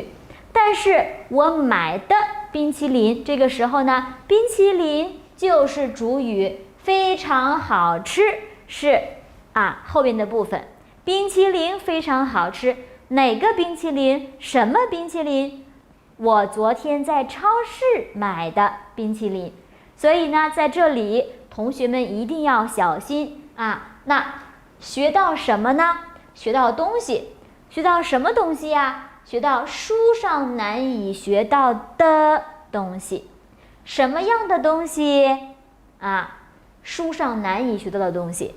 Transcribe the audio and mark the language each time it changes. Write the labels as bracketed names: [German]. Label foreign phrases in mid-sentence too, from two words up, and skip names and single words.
[Chinese] 但是我買的冰淇淋，這個時候呢，冰淇淋就是主語，非常好吃是後面的部分。冰淇淋非常好吃，哪個冰淇淋？什麼冰淇淋？我昨天在超市買的冰淇淋。所以呢，在這裡同學們一定要小心那學到什麼呢？學到東西。學到什麼東西呀？學到書上難以學到的東西。什麼樣的東西書上難以學到的東西。